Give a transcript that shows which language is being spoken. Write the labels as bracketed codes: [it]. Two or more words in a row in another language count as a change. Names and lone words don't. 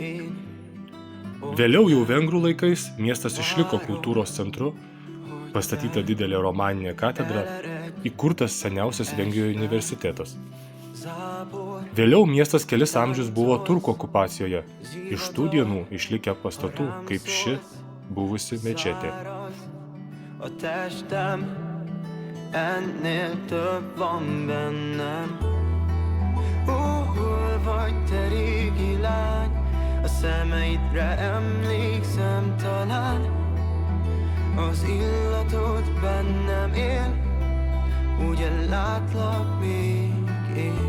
[lt] Vėliau jau vengrų laikais miestas išliko kultūros centru, pastatyta didelė romaninė katedra, įkurtas seniausias Vengrijoje universitetas. Vėliau miestas kelis amžius buvo turkų okupacijoje, iš tų dienų išlikę pastatų kaip ši buvusi mečetė. [hu] A testem, ennél több van bennem. Hol vagy te régi lány, a szemeidre emlékszem talán. Az illatod bennem él, úgy ellátlak még én.